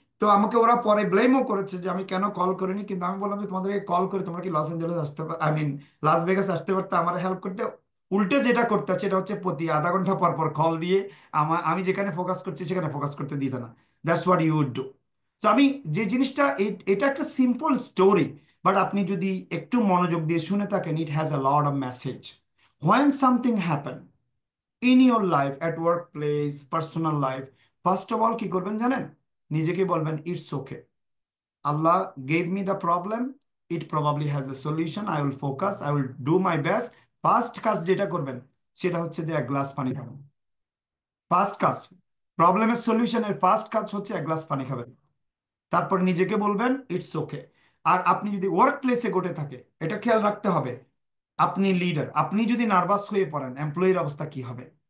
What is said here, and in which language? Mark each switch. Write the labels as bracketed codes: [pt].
[bn] তো আমাকে ওরা পরে ব্লেমও করেছে যে আমি কেন কল করিনি, কিন্তু আমি বললাম যে তোমাদেরকে কল করে তোমরা কি লস অ্যাঞ্জেলেস আসতে, আই মিন লাস ভেগাস আসতে পারতে আমার হেল্প করতে। উল্টে যেটা করতে সেটা হচ্ছে প্রতি আধা ঘন্টা পর পর কল দিয়ে আমি যেখানে ফোকাস করছি সেখানে ফোকাস করতে দিত না। [en] That's what you would do. [bn] তো আমি যে জিনিসটা এটা একটা সিম্পল স্টোরি, বাট আপনি যদি একটু মনোযোগ দিয়ে শুনে থাকেন, [en] It has a lot of message. when something happen in your life at workplace personal life, first of all [bn] কি করবেন জানেন? নিজেকে বলবেন [en] It's okay, Allah gave me the problem, it probably has a solution, I will focus, I will do my best। [bn] First কাজ যেটা করবেন সেটা হচ্ছে যে এক গ্লাস পানি খাবেন। ফার্স্ট কাজ, প্রবলেমের সলিউশনের ফার্স্ট কাজ হচ্ছে এক গ্লাস পানি খাবেন। তারপর নিজেকে বলবেন [en] It's okay. [bn] আর আপনি যদি ওয়ার্ক প্লেসে ঘটে থাকে, এটা খেয়াল রাখতে হবে, আপনি লিডার, আপনি যদি নার্ভাস হয়ে পড়েন এমপ্লয়ির অবস্থা কি হবে?